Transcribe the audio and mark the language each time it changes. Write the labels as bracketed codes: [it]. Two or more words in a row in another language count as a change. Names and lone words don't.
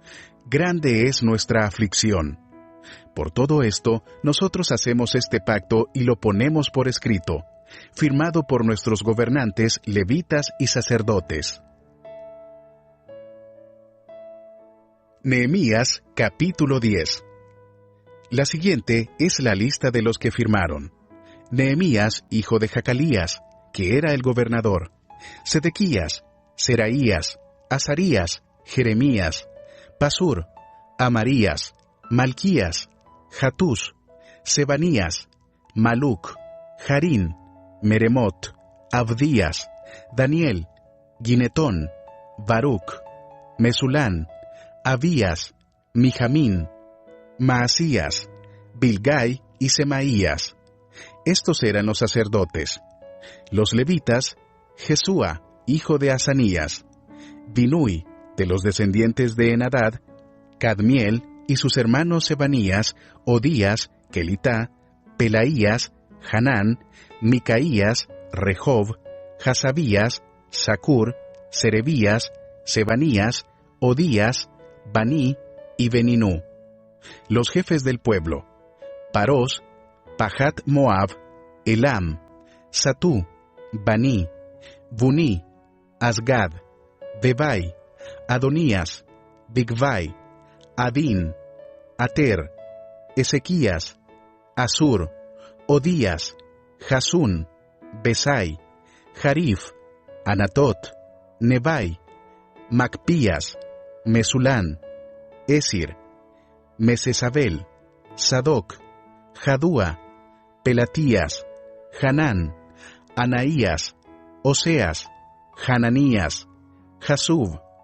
[es] Grande es nuestra aflicción. Por todo esto, nosotros hacemos este pacto y lo ponemos por escrito, firmado por nuestros gobernantes, levitas y sacerdotes. Nehemías, capítulo 10. La siguiente es la lista de los que firmaron. Nehemías, hijo de Jacalías, que era el gobernador. Sedequías, Seraías, Azarías, Jeremías, Pasur, Amarías, Malquías, Hatús, Sebanías, Maluc, Harín, Meremot, Abdías, Daniel, Ginetón, Baruc, Mesulán, Abías, Mijamín, Maasías, Bilgai y Semaías. Estos eran los sacerdotes. Los levitas, Jesúa, hijo de Asanías, Binui, de los descendientes de Enadad, Cadmiel y sus hermanos Sebanías, Odías, Kelitá, Pelaías, Hanán, Micaías, Rehob, Hasabías, Sacur, Serebías, Sebanías, Odías, Baní y Beninú. Los jefes del pueblo: Parós, Pahat Moab, Elam, Satú, Baní, Buní, Asgad, Bebai, Adonías, Bigvai, Adín, Ater, Ezequías, Asur, Odías, Jasún, Besai, Jarif, Anatot, Nebai, Macpías, Mesulán, Esir, Mesesabel, Sadoc, Jadúa, Pelatías, Hanán, Anaías, Oseas, Hananías, Jasub,